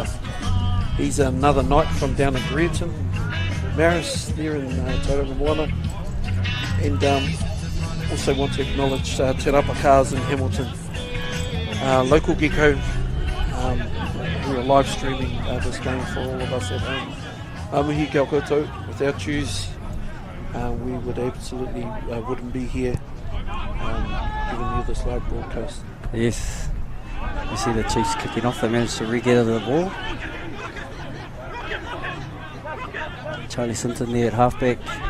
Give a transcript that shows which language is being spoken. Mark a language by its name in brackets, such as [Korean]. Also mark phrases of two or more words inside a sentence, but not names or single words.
[English] He's another knight from down in Greerton. Maris there in Tauranga Moana. And also want to acknowledge Te Rapa Cars in Hamilton. Local Gecko, who are live streaming this game for all of us at home. [Māori] Mihi kia koutou. [English] Without yous, we would absolutely wouldn't be here giving you this live broadcast. Yes. You see the Chiefs kicking off. They managed to re-gather the ball. Charlie Sinton there at halfback.